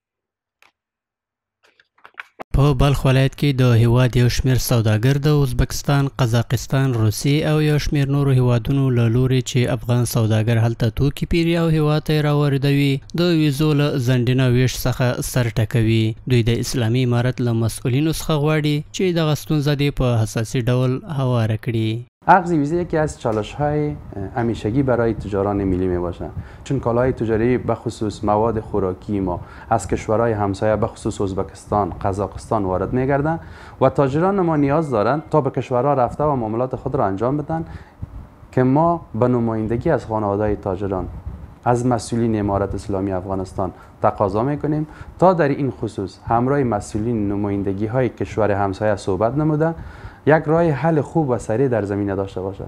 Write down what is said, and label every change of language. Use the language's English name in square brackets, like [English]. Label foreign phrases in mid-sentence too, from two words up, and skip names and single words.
[Pashto] په بلخ ولایت کې د هیواد یو شمېر سوداګر د ازبکستان، قزاقستان، روسیې او یو شمېر نورو هیوادونو له لوري چې افغان سوداګر هلته توکي پیري او هیواد ته یې راواردوي د ویزو له ځنډینه ویش څخه سر ټکوي. دوی د اسلامي امارت له مسؤلینو څخه غواړي چې دغه ستونزه دې په حساسي ډول هواره کړي. [Persian] عقد ویزه یکی از چالش‌های همیشگی برای تجاران ملی میباشد، چون کالاهای تجاری به خصوص مواد خوراکی ما از کشورهای همسایه به خصوص ازبکستان، قزاقستان وارد میگردند و تاجران ما نیاز دارند تا به کشورها رفته و معاملات خود را انجام بدن که ما به نمایندگی از خانواده‌های تاجران از مسئولین امارت اسلامی افغانستان تقاضا میکنیم تا در این خصوص همراه مسئولین نمایندگی های کشور همسایه صحبت نموده یک راه حل خوب و سریع در زمینه داشته باشه.